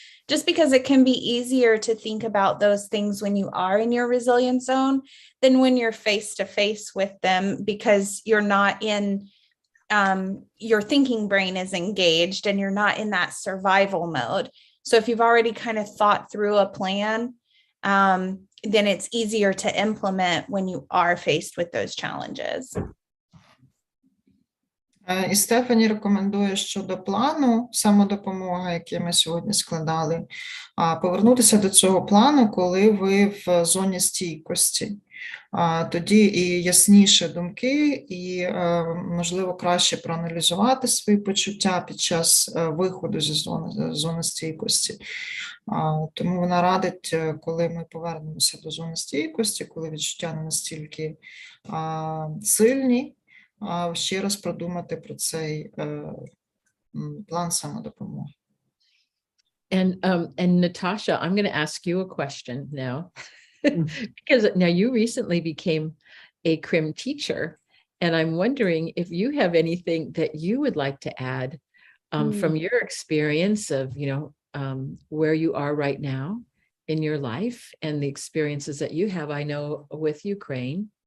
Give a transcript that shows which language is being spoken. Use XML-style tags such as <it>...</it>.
<en>just because it can be easier to think about those things when you are in your resilience zone than when you're face to face with them, because you're not in, your thinking brain is engaged and you're not in that survival mode. So if you've already kind of thought through a plan, then it's easier to implement when you are faced with those challenges.</en> <uk>І Стефані рекомендує щодо плану самодопомоги, який ми сьогодні складали, повернутися до цього плану, коли ви в зоні стійкості. Тоді і ясніше думки, і, можливо, краще проаналізувати свої почуття під час виходу зі зони стійкості. Тому вона радить, коли ми повернемося до зони стійкості, коли відчуття не настільки сильні, ще раз продумати про цей план самодопомоги.</uk> <en>And Natasha, I'm going to ask you a question now, because now you recently became a CRIM teacher, and I'm wondering if you have anything that you would like to add from your experience of, where you are right now in your life and the experiences that you have, I know, with Ukraine.</en>